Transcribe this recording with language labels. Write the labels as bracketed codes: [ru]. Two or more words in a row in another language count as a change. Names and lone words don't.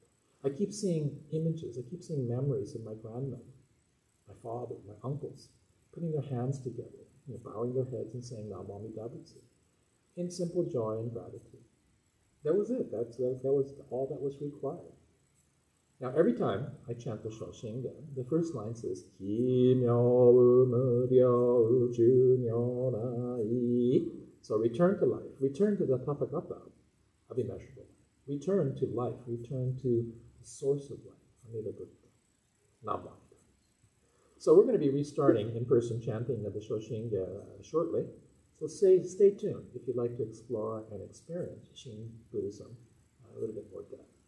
[en] I keep seeing images, I keep seeing memories of my grandmother, my father, my uncles, putting their hands together, bowing their heads and saying [ja] Namo Amida Butsu, [en] in simple joy and gratitude. That was it. That was all that was required. Now, every time I chant the Shoshinga, the first line says, [ja] Ki myo u myo ju myo nai. [en] So return to life, return to the Tathagata of immeasurable life, return to life, return to the source of life, Amida Buddha, Namo. So we're going to be restarting in-person chanting of the Shoshinga shortly. So stay tuned if you'd like to explore and experience Shin Buddhism a little bit more depth.